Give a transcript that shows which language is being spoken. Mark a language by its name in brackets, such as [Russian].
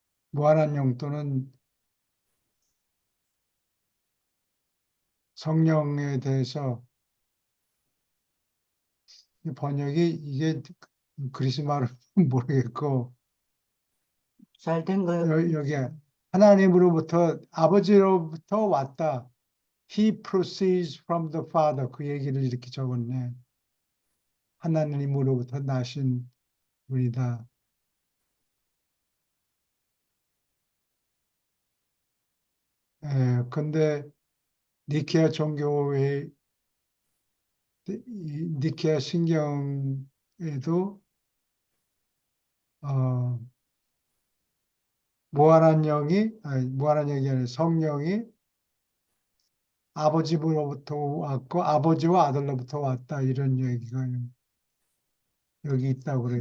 [Korean] 무한한 영토는 성령에 대해서 이 번역이 이게 그리스 말은 모르겠고 잘 된 거요. 여기에 하나님으로부터 아버지로부터 왔다. [English] He proceeds from the Father. [Korean] 그 얘기를 이렇게 적었네. 하나님으로부터 나신 분이다. 근데 니케아 종교의 이 니케아 신경에도 어, 무한한 영이 아니라 성령이 아버지로부터 왔고 아버지와 아들로부터 왔다 이런 얘기가 여기 있다고 그래요.